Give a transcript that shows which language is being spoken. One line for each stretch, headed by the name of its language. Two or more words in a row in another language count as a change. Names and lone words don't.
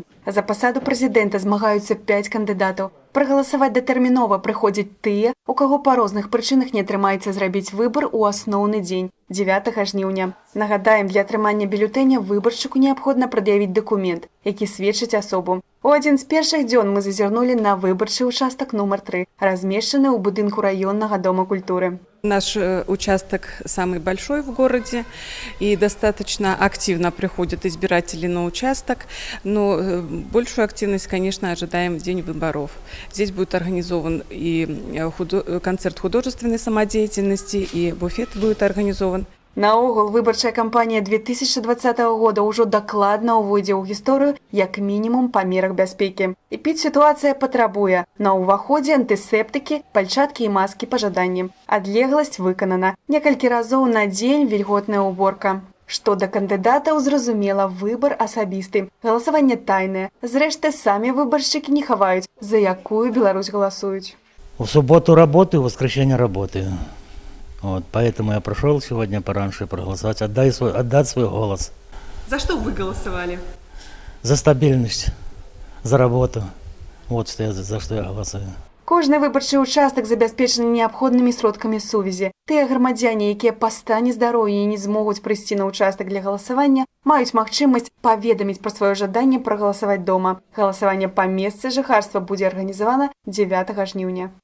Belarusian: За пасаду прэзідэнта змагаюцца 5 кандыдатаў. Прагаласаваць датэрмінова прыходзяць тыя, у каго па розных прычынах не атрымаецца зрабіць выбар у асноўны дзень, 9 жніўня. Нагадаем, для атрымання бюлетэня выбаршчыку неабходна прад'явіць дакумент, які сведчыць асобу. У адзін з першых дзён мы зазірнулі на выбарчы участак нумар 3, размешчаны ў будынку раённага дома культуры.
Russian: Наш участок самый большой в городе, и достаточно активно приходят избиратели на участок, но большую активность, конечно, ожидаем в день выборов. Здесь будет организован и концерт художественной самодеятельности, и буфет будет организован.
Belarusian: Наогул, выбарчая кампанія 2020 года ўжо дакладна ўвойдзе ў гісторыю як мінімум па мерах бяспекі. І піць сітуацыя патрабуе. На ўваходзе антысептыкі, пальчаткі і маскі па жаданні. Адлегласць выканана. Некалькі разоў на дзень вільготная ўборка. Што да кандыдатаў, зразумела, выбар асабісты. Галасаванне тайнае. Зрэшты, самі выбаршчыкі не хаваюць, за якую Беларусь галасуюць.
Russian: В субботу работаю, в воскресенье работаю. Вот, поэтому я прошел сегодня пораньше проголосовать, отдать свой голос. За что вы голосовали? За стабильность, за работу. Вот за что я голосую.
Belarusian: Кожны выбарчы участак забяспечаны неабходнымі сродкамі сувязі. Тыя грамадзяне, якія па стане здароўя не змогуць прыйсці на участак для галасавання, маюць магчымасць паведаміць пра сваё жаданне прагаласаваць дома. Галасаванне па месцы жыхарства будзе арганізавана 9 жніўня.